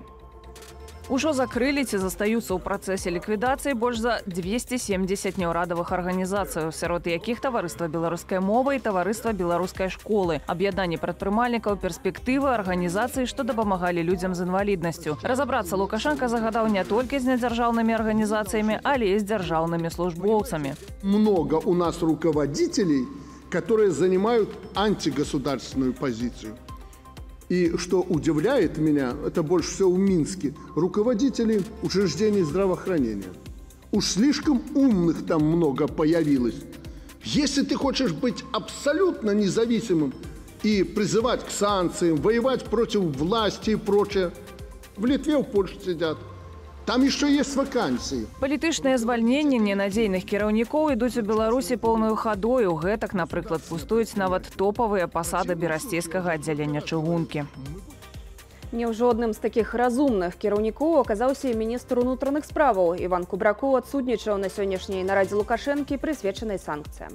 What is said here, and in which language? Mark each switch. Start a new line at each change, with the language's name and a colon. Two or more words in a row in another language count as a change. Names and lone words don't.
Belarusian: Ужо закрылі ці застаюцца ў працэсе ліквідацыі больш за 270 няўрадавых арганізацый, сярод якіх таварыства беларускай мовы і таварыства беларускай школы, аб'яднанне прадпрымальнікаў, перспектывы, арганізацыі, што дапамагалі людзям з інваліднасцю. Разабрацца Лукашенко загадаў не толькі з недзяржаўнымі арганізацыямі, але і з дзяржаўнымі службоўцамі.
Russian: Много у нас руководителей, которые занимают антигосударственную позицию. И что удивляет меня, это больше всего в Минске, руководители учреждений здравоохранения. Уж слишком умных там много появилось. Если ты хочешь быть абсолютно независимым и призывать к санкциям, воевать против власти и прочее, в Литве, в Польше сидят. Там еще есть вакансии.
Belarusian: Палітычныя звальненні ненадзейных кіраўнікоў ідуць у Беларусі поўнаю хадою. Гэтак, напрыклад, пустуюць нават топавыя пасады берасцейскага аддзялення чыгункі. Няўжо адным з такіх разумных кіраўнікоў аказаўся і міністр унутраных справаў. Іван Кубракоў адсутнічаў на сённяшняй нарадзе Лукашэнкі, прысвечанай санкцыям.